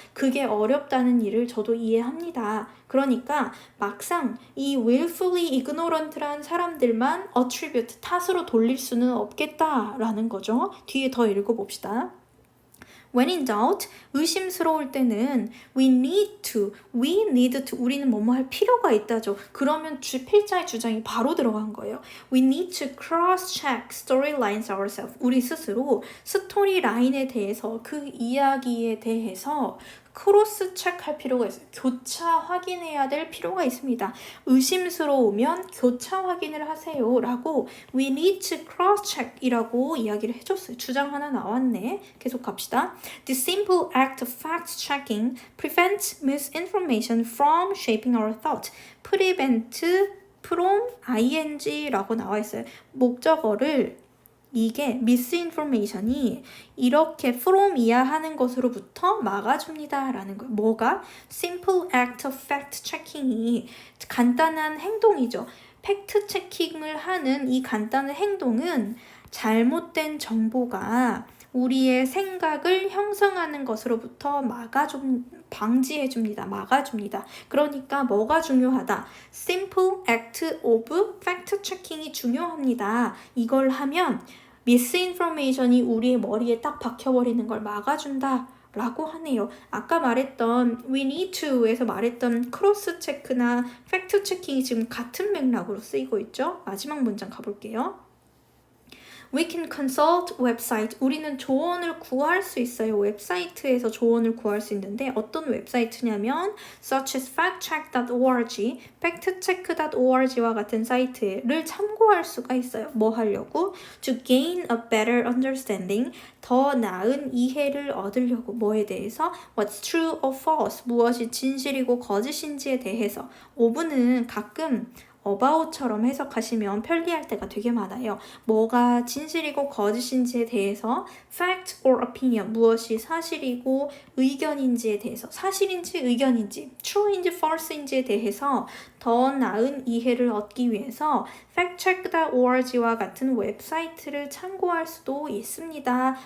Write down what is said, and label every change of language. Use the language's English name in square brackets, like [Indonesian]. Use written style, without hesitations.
[Korean] 그게 어렵다는 일을 저도 이해합니다. 그러니까 막상 이 willfully ignorant란 사람들만 attribute, 탓으로 돌릴 수는 없겠다라는 거죠. 뒤에 더 읽어봅시다. [English] When in doubt, [Korean] 의심스러울 때는 [English] we need to, [Korean] 우리는 뭐뭐 할 필요가 있다죠. 그러면 필자의 주장이 바로 들어간 거예요. [English] We need to cross-check storylines ourselves. [Korean] 우리 스스로 스토리 라인에 대해서 그 이야기에 대해서 크로스 체크할 필요가 있어요. 교차 확인해야 될 필요가 있습니다. 의심스러우면 교차 확인을 하세요 라고 [English] we need to cross check [Korean] 이라고 이야기를 해줬어요. 주장 하나 나왔네. 계속 갑시다. [English] The simple act of fact checking prevents misinformation from shaping our thought. [Korean] prevent from ing라고 나와 있어요. 목적어를 이게 misinformation이 이렇게 from 이야 하는 것으로부터 막아줍니다 라는 거예요. 뭐가? [English] simple act of fact checking [Korean] 이 간단한 행동이죠. 팩트 체킹을 하는 이 간단한 행동은 잘못된 정보가 우리의 생각을 형성하는 것으로부터 방지해줍니다. 막아줍니다. 그러니까 뭐가 중요하다? [English] Simple act of fact checking이 [Korean] 중요합니다. 이걸 하면 misinformation이 우리의 머리에 딱 박혀버리는 걸 막아준다. 라고 하네요. 아까 말했던 we need to에서 말했던 크로스 체크나 팩트 체킹이 지금 같은 맥락으로 쓰이고 있죠. 마지막 문장 가볼게요. [English] We can consult website. [Korean] 우리는 조언을 구할 수 있어요. 웹사이트에서 조언을 구할 수 있는데 어떤 웹사이트냐면 [English] such as factcheck.org, [Korean] factcheck.org와 같은 사이트를 참고할 수가 있어요. 뭐 하려고? [English] To gain a better understanding. [Korean] 더 나은 이해를 얻으려고 뭐에 대해서? [English] What's true or false? [Korean] 무엇이 진실이고 거짓인지에 대해서. 오브는 가끔 about처럼 해석하시면 편리할 때가 되게 많아요. 뭐가 진실이고 거짓인지에 대해서 [English] fact or opinion, [Korean] 무엇이 사실이고 의견인지에 대해서 사실인지 의견인지 true인지 false인지에 대해서 더 나은 이해를 얻기 위해서 factcheck.org와 같은 웹사이트를 참고할 수도 있습니다.